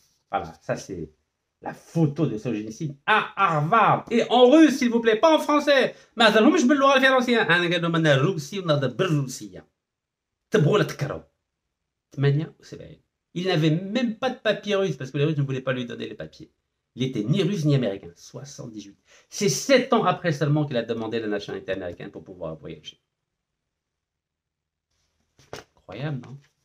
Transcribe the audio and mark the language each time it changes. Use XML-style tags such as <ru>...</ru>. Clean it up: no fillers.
<fr>Voilà, ça c'est la photo de Solzhenitsyn à Harvard. Et en russe, s'il vous plaît, pas en français.</fr> <ar>ما هضرهمش باللغه الفرنسيه. انا قال لهم انا روسي ونهضر بالروسيه. تبغوا ولا تكرهوا. 78.</ar> <fr>Il n'avait même pas de papier russe parce que les Russes ne voulaient pas lui donner les papiers. Il était ni russe ni américain. 78. C'est 7 ans après seulement qu'il a demandé la nationalité américaine pour pouvoir voyager. Incroyable, non?</fr>